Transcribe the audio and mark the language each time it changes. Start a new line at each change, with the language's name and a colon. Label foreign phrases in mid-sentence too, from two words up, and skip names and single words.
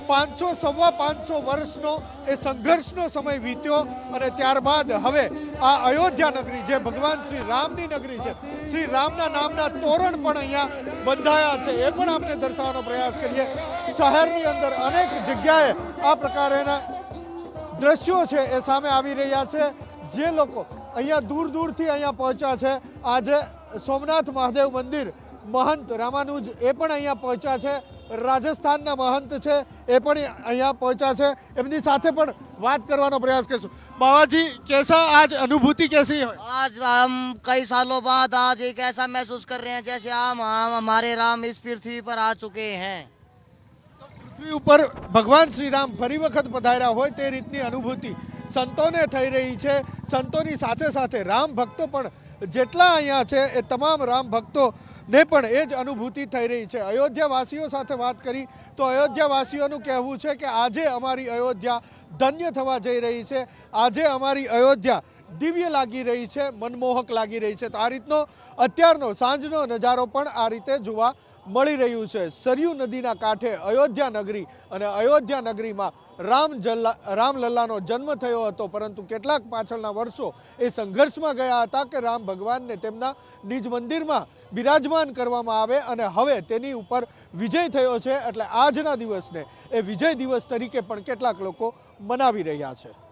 Gujarati: 500-550 વર્ષનો એ સંઘર્ષનો સમય વીત્યો, અને ત્યારબાદ હવે આ અયોધ્યા નગરી, જે ભગવાન શ્રી રામની નગરી છે, શ્રી રામના નામના તોરણ પણ અહીંયા બંધાયા છે, એ પણ આપણે દર્શાવવાનો પ્રયાસ કરીએ। શહેરની અંદર અનેક જગ્યાએ આ પ્રકારના દ્રશ્યો છે એ સામે આવી રહ્યા છે। જે લોકો અહીંયા દૂર દૂરથી અહીંયા પહોંચ્યા છે, આજે સોમનાથ મહાદેવ મંદિર મહંત રામાનુજ એ પણ અહીંયા પહોંચ્યા છે, રાજસ્થાનના મહંત છે એ પણ અહીંયા પહોંચ્યા છે। એમની સાથે પણ વાત કરવાનો પ્રયાસ કરશું।
Hindi: बाबाजी, कैसा आज अनुभूति कैसी है? आज हम कई सालों बाद आज एक ऐसा महसूस कर रहे हैं जैसे हम हमारे राम इस पृथ्वी पर आ चुके हैं।
Gujarati: તો પૃથ્વી ઉપર ભગવાન શ્રી રામ ફરી વખત પધાર્યા હોય તે રીતની અનુભૂતિ સંતોને થઈ રહી છે। સંતોની સાથે સાથે રામ ભક્તો પણ જેટલા અહીંયા છે એ તમામ રામ ભક્તો ને પણ એ જ અનુભૂતિ થઈ રહી છે। અયોધ્યાવાસીઓ સાથે વાત કરી તો અયોધ્યાવાસીઓનું કહેવું છે કે આજે અમારી અયોધ્યા ધન્ય થવા જઈ રહી છે। આજે અમારી અયોધ્યા દિવ્ય લાગી રહી છે, મનમોહક લાગી રહી છે। તો આ રીતનો અત્યારનો સાંજનો નજારો પણ આ રીતે જોવા મળી રહ્યું છે। સરયૂ નદીના કાંઠે અયોધ્યા નગરી, અને અયોધ્યા નગરીમાં રામલલ્લાનો જન્મ થયો હતો, પરંતુ કેટલાક પાછળના વર્ષો એ સંઘર્ષમાં ગયા હતા કે રામ ભગવાનને તેમના નિજ મંદિરમાં બિરાજમાન કરવામાં આવે, અને હવે તેની ઉપર વિજય થયો છે। એટલે આજના દિવસને એ વિજય દિવસ તરીકે પણ કેટલાક લોકો મનાવી રહ્યા છે।